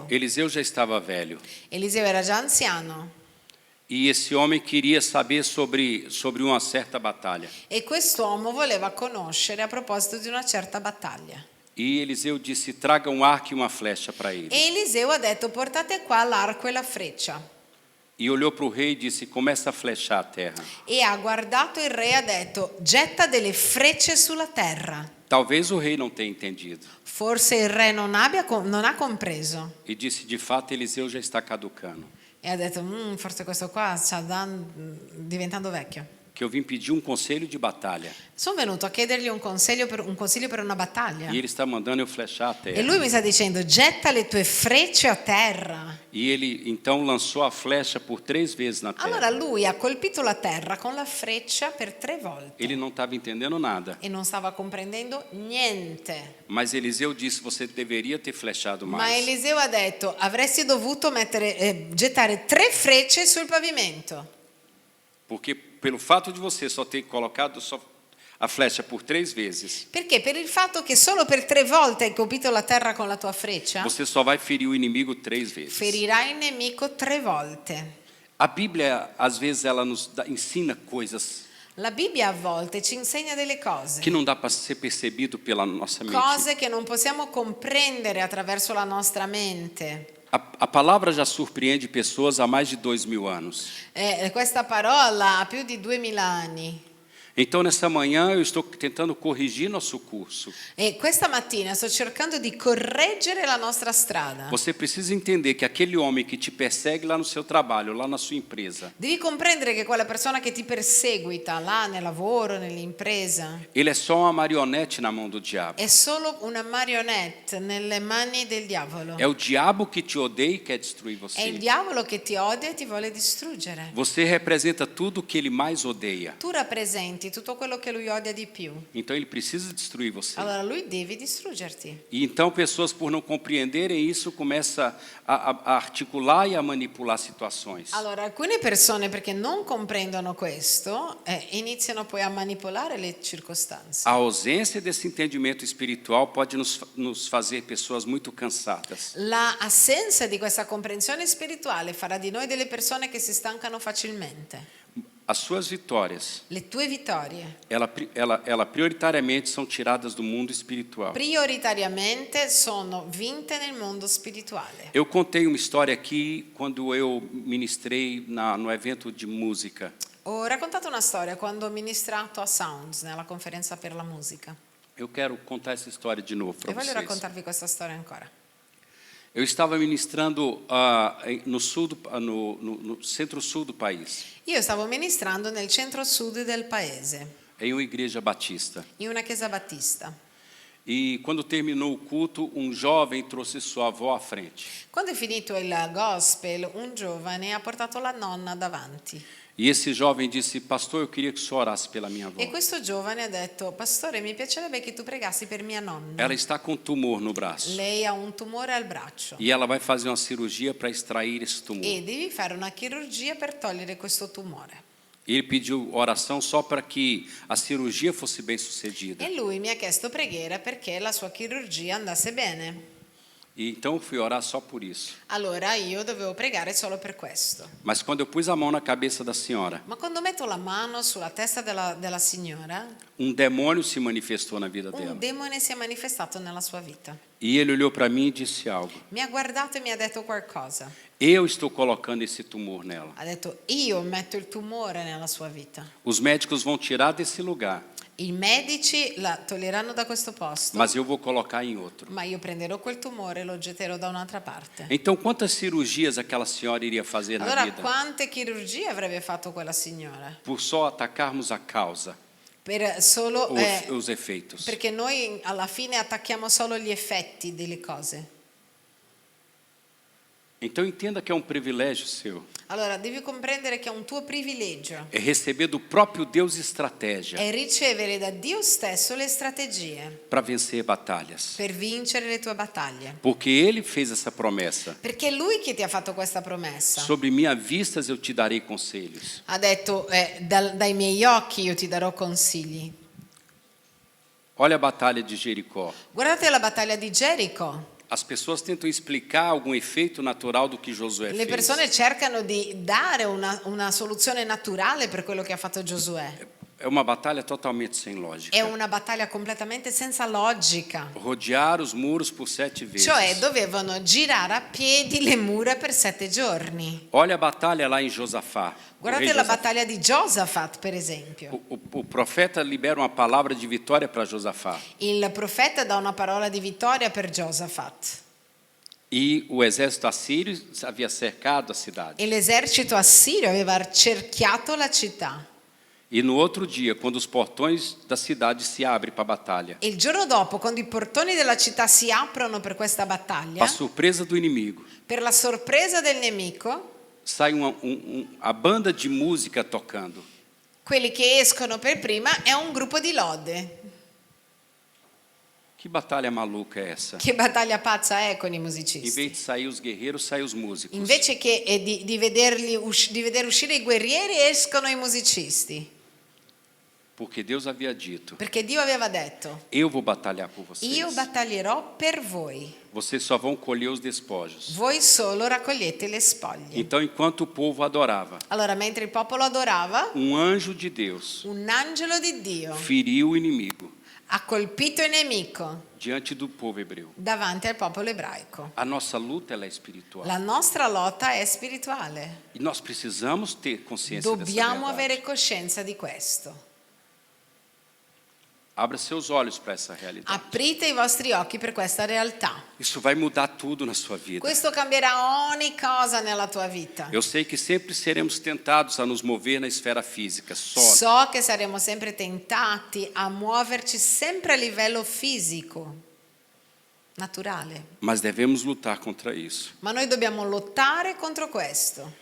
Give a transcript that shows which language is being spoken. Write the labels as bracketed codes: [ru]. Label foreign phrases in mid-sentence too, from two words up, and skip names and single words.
[pt] Eliseu já estava velho [it] Eliseo era già anziano [pt] e esse homem queria saber sobre uma certa batalha. [it] e quest'uomo voleva conoscere a proposito di una certa battaglia. [pt] E Eliseu disse, traga um arco e uma flecha para ele. [it] E Eliseo ha detto: portate qua l'arco e la freccia. [pt] E olhou para o rei e disse, começa a flechar a terra. [it] E ha guardato il re e ha detto: getta delle frecce sulla terra. [pt] Talvez o rei não tenha entendido. [it] Forse il re non ha compreso. [pt] E disse, de fato, Eliseu já está caducando. [it] E ha detto: forse questo qua sta diventando vecchio. [pt] Que eu vim pedir um conselho de batalha. [it] Sono venuto a chiedergli un consiglio per una battaglia. [pt] E ele está mandando eu flechar a [it] E [pt] terra. [it] lui mi sta dicendo: getta le tue frecce a terra. [pt] E ele então lançou a flecha por 3 vezes na terra. [it] Allora lui ha colpito la terra con la freccia per 3 volte. [pt] Ele não estava entendendo nada. [it] E non stava comprendendo niente. [pt] Mas Eliseu disse, você deveria ter flechado [it] Ma [pt] mais. [it] Eliseo ha detto: avresti dovuto gettare 3 frecce sul pavimento. [pt] Porque pelo fato de você só ter colocado só a flecha por 3 vezes, [it] Perché per il fatto che solo per 3 volte hai colpito la terra con la tua freccia, [pt] você só vai ferir o inimigo 3 vezes. [it] ferirai il nemico 3 volte. [pt] A Bíblia, às vezes, ela nos ensina coisas [it] La Bibbia a volte ci insegna delle cose. [pt] que não dá para ser percebido pela nossa mente. [it] Cose che non possiamo comprendere attraverso la nostra mente. [pt] A palavra já surpreende pessoas há mais de 2000 anos. [it] Questa parola ha più di 2000 anni. [pt] Então, nessa manhã, eu estou tentando corrigir nosso curso. [it] E questa mattina sto cercando di correggere la nostra strada. [pt] Você precisa entender que aquele homem que te persegue lá no seu trabalho, lá na sua empresa, [it] Devi comprendere che quella persona che ti perseguita là nel lavoro, nell'impresa, [pt] ele é só uma marionete na mão do diabo. [it] è solo una marionette nelle mani del diavolo. [pt] É o diabo que te odeia e quer destruir [it] È il [pt] você. [it] diavolo che ti odia e ti vuole distruggere. [pt] Você representa tudo o que ele mais odeia. [it] Tu rappresenti tutto quello che lui odia di più. [pt] Então, ele precisa destruir você. [it] Allora lui deve distruggerti. [pt] E então, pessoas, por não compreenderem isso, começam a articular e a manipular situações. [it] Allora alcune persone, perché non comprendono questo, iniziano poi a manipolare le circostanze. [pt] A ausência desse entendimento espiritual pode nos fazer pessoas muito cansadas. [it] La assenza di questa comprensione spirituale farà di noi delle persone che si stancano facilmente. [pt] As suas vitórias, [it] Le tue vittorie [pt] ela prioritariamente são tiradas do mundo espiritual. [it] prioritariamente sono vinte nel mondo spirituale. [pt] Eu contei uma história aqui quando eu ministrei no evento de música. [it] Ho raccontato una storia quando ho ministrato a Sounds, nella conferenza per la musica. [pt] Eu quero contar essa história de novo [it] E [pt] para [it] voglio [pt] vocês. [it] raccontarvi questa storia ancora. [pt] Eu estava ministrando no centro-sul do país, [it] Io stavo ministrando nel centro-sud del paese, [pt] em uma igreja batista. [it] in una chiesa battista. [pt] E quando terminou o culto, um jovem trouxe sua avó à frente. [it] Quando è finito il gospel, un giovane ha portato la nonna davanti. [pt] E esse jovem disse, pastor, eu queria que o senhor orasse pela minha avó. [it] E questo giovane ha detto: pastore, mi piacerebbe che tu pregassi per mia nonna. [pt] Ela está com tumor no braço. [it] Lei ha un tumore al braccio [pt] E ela vai fazer uma cirurgia para extrair esse tumor. [it] e devi fare una chirurgia per togliere questo tumore. [pt] Ele pediu oração só para que a cirurgia fosse bem sucedida. [it] E lui mi ha chiesto preghiera perché la sua chirurgia andasse bene. [pt] E então eu fui orar só por isso. [it] Allora io dovevo pregare solo per questo. [pt] Mas quando eu pus a mão na cabeça da senhora, [it] Ma quando metto la mano sulla testa della signora, [pt] um demônio se manifestou na vida dela. [it] un demone si è manifestato nella sua vita. [pt] E ele olhou para mim e disse algo. [it] Mi ha guardato e mi ha detto qualcosa. [pt] Eu estou colocando esse tumor nela. [it] Ha detto: io metto il tumore nella sua vita. [pt] Os médicos vão tirar desse lugar, [it] I medici la toglieranno da questo posto, [pt] mas eu vou colocar em outro. [it] ma io prenderò quel tumore e lo getterò da un'altra parte. [pt] Então, quantas cirurgias aquela senhora iria fazer na [it] Allora, [pt] vida? [it] quante chirurgie avrebbe fatto quella signora? [pt] Por só atacarmos a causa, [it] Per solo, [pt] os efeitos. [it] perché noi alla fine attacchiamo solo gli effetti delle cose. [pt] Então, entenda que é um privilégio seu. [it] Allora, devi comprendere che è un tuo privilegio. [pt] É receber do próprio Deus estratégia [it] È ricevere da Dio stesso le strategie [pt] para vencer batalhas. [it] per vincere le tue battaglie. [pt] Porque Ele fez essa promessa. [it] Perché è Lui che ti ha fatto questa promessa. [pt] Sobre minhas vistas eu te darei conselhos. [it] Ha detto: dai miei occhi io ti darò consigli. [pt] Olha a batalha de Jericó. [it] Guardate la battaglia di Gerico. [pt] As pessoas tentam explicar algum efeito natural do que Josué [it] Le [pt] fez. [it] persone cercano di dare una soluzione naturale per quello che ha fatto Giosuè. [pt] É uma batalha totalmente sem lógica. [it] È una battaglia completamente senza logica. [pt] Rodear os muros por 7 vezes. [it] Cioè dovevano girare a piedi le mura per 7 giorni. [pt] Olha a batalha lá em Josafá. [it] Guardate la battaglia di Giosafat, per esempio. [pt] O profeta libera uma palavra de vitória para Josafá. [it] Il profeta dà una parola di vittoria per Giosafat. [pt] E o exército assírio havia cercado a cidade. [it] E l'esercito assirio aveva cerchiato la città. [pt] E no outro dia, quando os portões da cidade se abrem para a batalha, [it] E il giorno dopo, quando i portoni della città si aprono per questa battaglia, [pt] para surpresa do inimigo, [it] per la sorpresa del nemico, [pt] sai a banda de música tocando. [it] quelli che escono per prima è un gruppo di lode. [pt] Que batalha maluca é essa? [it] Che battaglia pazza è con i [pt] Em [it] musicisti. [pt] vez de sair os guerreiros, saem os músicos. [it] Invece che di vedere uscire i guerrieri, escono i musicisti. [pt] Porque Deus havia dito: [it] Perché Dio aveva detto: [pt] eu vou batalhar por vocês. [it] io battaglierò per voi. [pt] Vocês só vão colher os despojos. [it] Voi solo raccogliete le spoglie. [pt] Então, enquanto o povo adorava, [it] Allora, mentre il popolo adorava, [pt] anjo de Deus [it] un angelo di Dio [pt] feriu o inimigo [it] ha colpito il nemico [pt] diante do povo hebreu. [it] davanti al popolo ebraico. [pt] A nossa luta ela é espiritual. [it] La nostra lotta è spirituale. [pt] E nós precisamos ter consciência dessa [it] Dobbiamo [pt] verdade. [it] avere coscienza di questo. [pt] Abra seus olhos para essa realidade. [it] Aprite i vostri occhi per questa realtà. [pt] Isso vai mudar tudo na sua vida. [it] Questo cambierà ogni cosa nella tua vita. [pt] Eu sei que sempre seremos tentados a nos mover na esfera física, só. [it] So che saremo sempre tentati a muoverci sempre a livello fisico, naturale. [pt] Mas devemos lutar contra isso. [it] Ma noi dobbiamo lottare contro questo.